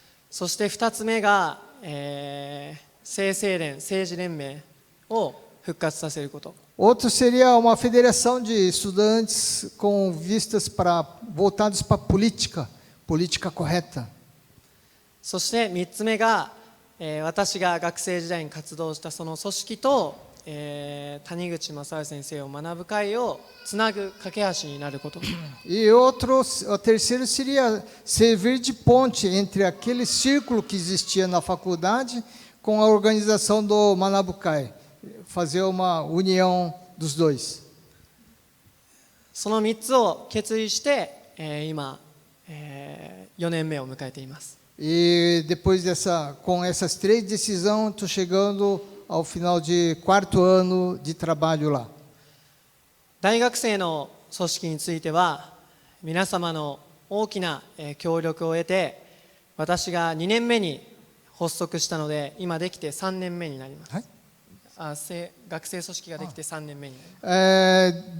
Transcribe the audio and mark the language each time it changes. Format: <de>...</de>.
<ja>そして2つ目が、聖成連、政治連盟を復活させること。</ja> <pt>Outro seria uma federação de estudantes com vistas voltados para a política correta.</pt> <ja>そして3つ目が、私が学生時代に活動したその組織と、谷口正治先生を学ぶ会をつなぐ架け橋になること。</ja> <pt>E o terceiro seria servir de ponte entre aquele círculo que existia na faculdade com a organização do Manabucai, fazer uma união dos dois.</pt> <ja>その3つを決意して、今、4年目を迎えています。</ja> <pt>E depois com essas 3 decisões, estou chegando ao final de 4º ano de trabalho lá.</pt> <ja>大学生の組織については皆様の大きな協力を得て、私が2年目に発足したので今できて3年目になります。学生組織ができて3年目になります。</ja>